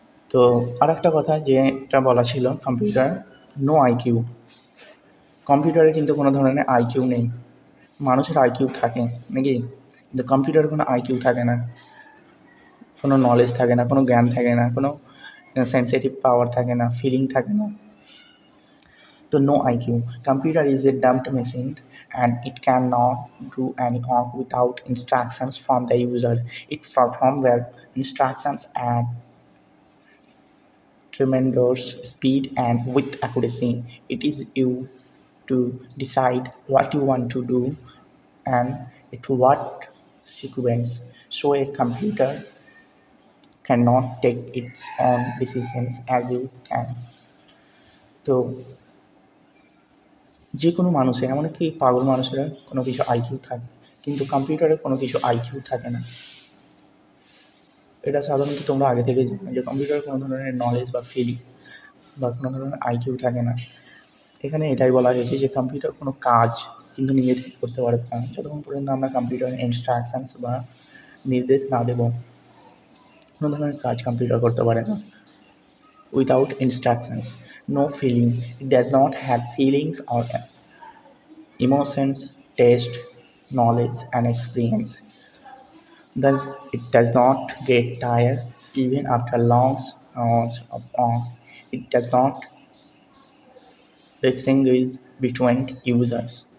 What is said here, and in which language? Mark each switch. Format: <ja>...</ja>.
<bn>তো আর একটা কথা যেটা বলা ছিল,</bn> <en>computer no IQ,</en> <bn>কম্পিউটারে কিন্তু কোনো ধরনের আইকিউ নেই। মানুষের আইকিউ থাকে নাকি, কিন্তু কম্পিউটারে কোনো আইকিউ থাকে না, কোনো নলেজ থাকে না, কোনো জ্ঞান থাকে না, কোনো সেন্সিটিভ পাওয়ার থাকে না, ফিলিং থাকে না।</bn> <en>তো no IQ, computer is a dumped machine and it cannot do any work without instructions from the user. It performs the instructions at tremendous speed and with accuracy. It is you to decide what you want to do and at what sequence. So a computer cannot take its own decisions as you can.</en> <bn>তো যে কোনো মানুষের, এমনকি পাগল মানুষেরা কোনো কিছু IQ থাকে, কিন্তু কম্পিউটারে কোনো কিছু আইকিউ থাকে না। এটা সাধারণত তোমরা আগে থেকে জানো যে কম্পিউটারে কোনো ধরনের নলেজ বা ফিলিং বা কোনো ধরনের আইকিউ থাকে না। এখানে এটাই বলা হয়েছে যে কম্পিউটার কোনো কাজ কিন্তু নিজে থেকে করতে পারবে না যতক্ষণ পর্যন্ত আমরা কম্পিউটারে ইনস্ট্রাকশানস বা নির্দেশ না দেবো। কোনো ধরনের কাজ কম্পিউটার করতে পারে না</bn> <en>Without instructions. No feeling, it does not have feelings or emotions, taste, knowledge and experience. Thus, it does not get tired even after long hours of work. It does not distinguish between users.</en>